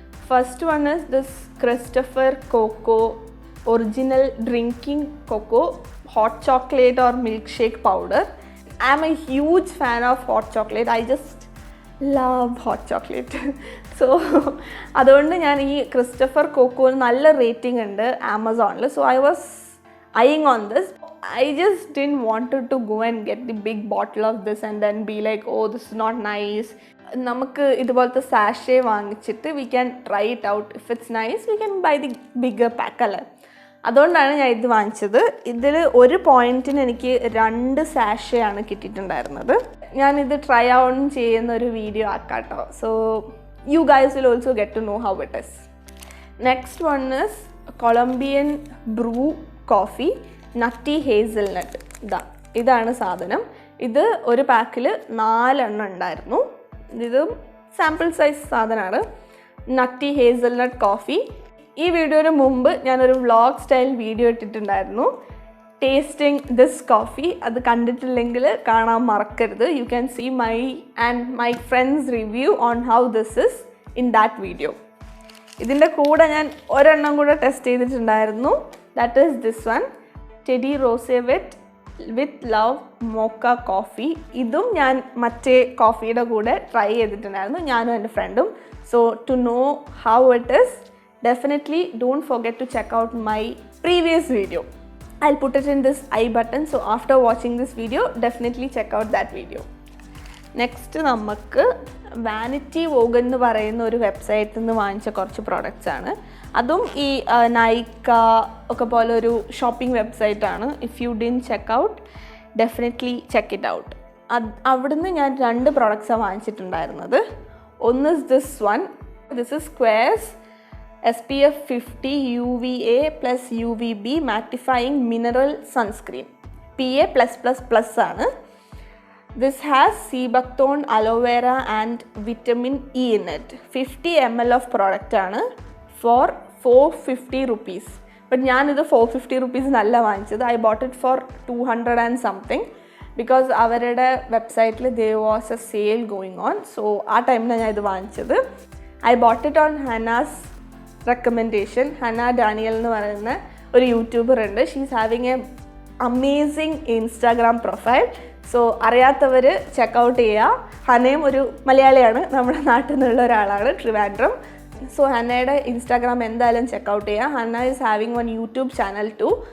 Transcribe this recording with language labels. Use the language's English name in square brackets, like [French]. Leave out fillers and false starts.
[English] First one is this Christopher cocoa original drinking cocoa hot chocolate or milkshake powder. I am a huge fan of hot chocolate. I just love hot chocolate. [Malayalam] So അതുകൊണ്ട് ഞാൻ ഈ Christopher കോക്കോന് നല്ല rating ഉണ്ട് ആമസോണിൽ. [English] So I was eyeing on this. I just didn't wanted to go and get the big bottle of this and then be like, oh, this is not nice. [Malayalam] നമുക്ക് ഇതുപോലത്തെ sachet വാങ്ങിച്ചിട്ട് [English] we can try it out. If it's nice, we can buy the bigger pack അല്ലേ. [Malayalam] അതുകൊണ്ടാണ് ഞാൻ ഇത് വാങ്ങിച്ചത്. ഇതിൽ ഒരു പോയിന്റിന് എനിക്ക് 2 സാഷയാണ് കിട്ടിയിട്ടുണ്ടായിരുന്നത്. ഞാനിത് ട്രൈ ഔട്ട് ചെയ്യുന്ന ഒരു video ആക്കാട്ടോ. [English] So you guys will also get to know how it is. Next one is Colombian Bru coffee nutty hazelnut. [Malayalam] ഇതാണ് സാധനം. ഇത് ഒരു പാക്കിൽ 4 എണ്ണം ഉണ്ടായിരുന്നു. ഇത് സാമ്പിൾ സൈസ് സാധനമാണ്. Nutty hazelnut coffee. ഈ വീഡിയോന് മുമ്പ് ഞാനൊരു വ്ളോഗ് സ്റ്റൈൽ വീഡിയോ ഇട്ടിട്ടുണ്ടായിരുന്നു, [English] Tasting this coffee. [Malayalam] അത് കണ്ടിട്ടില്ലെങ്കിൽ കാണാൻ മറക്കരുത്. [English] You can see my and my friends review on how this is in that video. [Malayalam] ഇതിൻ്റെ കൂടെ ഞാൻ ഒരെണ്ണം കൂടെ ടെസ്റ്റ് ചെയ്തിട്ടുണ്ടായിരുന്നു. [English] That is this one, Teddy Rose with love mocha coffee. [Malayalam] ഇതും ഞാൻ മറ്റേ കോഫിയുടെ കൂടെ ട്രൈ ചെയ്തിട്ടുണ്ടായിരുന്നു, ഞാനും എൻ്റെ ഫ്രണ്ടും. [English] So to know how it is, definitely don't forget to check out my previous video. I'll put it in this I button, so after watching this video definitely check out that video. [Malayalam] Next നമുക്ക് vanity vogue എന്ന് പറയുന്ന ഒരു വെബ്സൈറ്റിൽ നിന്ന് വാങ്ങിച്ച കുറച്ച് products ആണ്. അതും ഈ നൈക്ക ഒക്കെ പോലെ ഒരു shopping വെബ്സൈറ്റാണ്. [English] If you didn't check out, definitely check it out. [Malayalam] അവിടുന്ന് ഞാൻ 2 പ്രോഡക്റ്റ്സാണ് വാങ്ങിച്ചിട്ടുണ്ടായിരുന്നത്. [English] ഒന്ന് this one, this is squares SPF 50 UVA plus UVB mattifying mineral sunscreen, PA+++ ആണ്. This has seabuckthorn, aloe vera and vitamin E in it. 50 ml of product ആണ് for 450 rupees. [Malayalam] But ഞാനിത് 450 rupees നല്ല വാങ്ങിച്ചത്. [English] I bought it for 200 and something because [Malayalam] അവരുടെ വെബ്സൈറ്റിൽ [English] there was a sale going on. [Malayalam] So ആ ടൈമിലാണ് ഞാൻ ഇത് വാങ്ങിച്ചത്. [English] I bought it on Hannah's recommendation. [Malayalam] Hannah Daniel എന്ന് പറയുന്ന ഒരു യൂട്യൂബർ ഉണ്ട്. [English] She's having a amazing Instagram profile. [Malayalam] So അറിയാത്തവർ ചെക്കൗട്ട് ചെയ്യുക. ഹനയും ഒരു മലയാളിയാണ്, നമ്മുടെ നാട്ടിൽ നിന്നുള്ള ഒരാളാണ്, ട്രിവാൻഡ്രം. [English] so [Malayalam] ഹന്നയുടെ ഇൻസ്റ്റാഗ്രാം എന്തായാലും ചെക്കൗട്ട് ചെയ്യുക. [English] Hannah is having one YouTube channel too.